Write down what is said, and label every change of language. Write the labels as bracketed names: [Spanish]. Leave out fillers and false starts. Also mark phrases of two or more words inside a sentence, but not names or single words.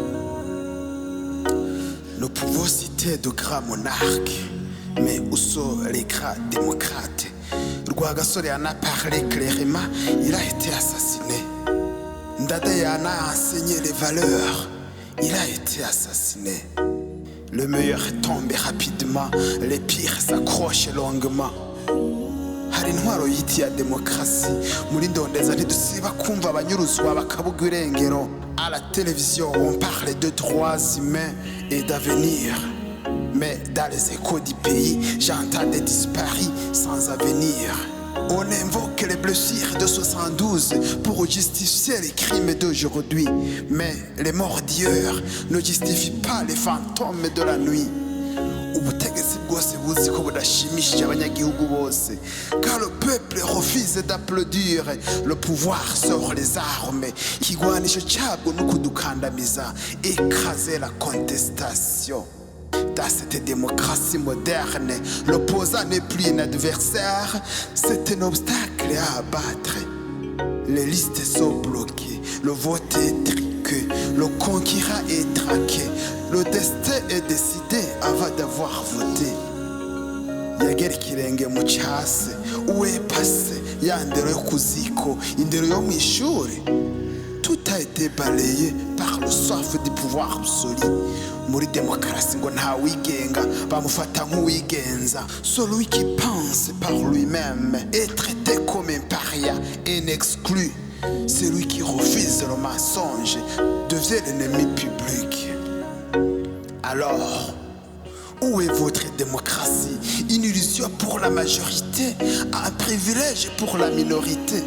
[French] Nous pouvons citer de grands monarques, mais où sont les grands démocrates? Rwagasore en a parlé clairement, il a été assassiné. Ndadaye a enseigné les valeurs, il a été assassiné. Le meilleur tombe rapidement, les pires s'accrochent longuement. [Rundi] Hari intwaro yiti ya demokrasi muri ndondeza ntidusiba kumva abanyuruzwa bakabuga irengero. [French] À la télévision on parle de droits humains et d'avenir, mais dans les échos du pays j'entends des disparus sans avenir. On invoque les blessures de 72 pour justifier les crimes d'aujourd'hui, mais les morts d'hier ne justifient pas les fantômes de la nuit. [Rundi] Ubutegetsi bwose buzi ko budashimishije abanyagihugu bose, [French] car le peuple refuse d'applaudir. Le pouvoir sort les armes, [Rundi] kigwanisho cyabwo no kudukandamiza, [French] écraser la contestation. Dans cette démocratie moderne, l'opposant n'est plus un adversaire, c'est un obstacle à abattre. Les listes sont bloquées, le vote est truqué, le concurrent est traqué. Le destin est décidé avant d'avoir voté. [Rundi] Yagera ikirenge mu cyase, uwe passé, ya ndero yo kuziko, indero yo mw'ishuri. [French] Tout a été balayé par le soif du pouvoir absolu. [Rundi] Muri démocratie ngo nta wigenga, bamufata nk'uwigenza. [French] Celui qui pense par lui-même est traité comme un paria, un exclu. Celui qui refuse le mensonge devient l'ennemi public. Alors, où est votre démocratie? Une illusion pour la majorité, un privilège pour la minorité.